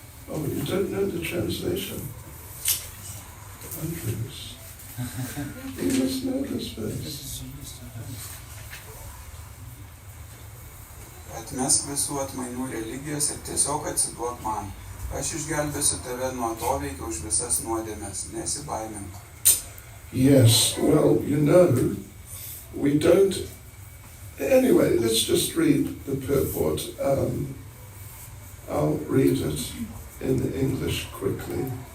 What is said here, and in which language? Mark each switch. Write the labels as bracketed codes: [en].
[en] Oh, you don't know the translation? Andrews. You must know this verse. [lt] Atmesk visų atmainų religijas ir tiesiog atsiduok man. Aš išgelbėsiu tave nuo atoveikio už visas nuodėmes. Nesibaimink. [en] Yes, well, you know, we don't... Anyway, let's just read the purport. I'll read it in English quickly.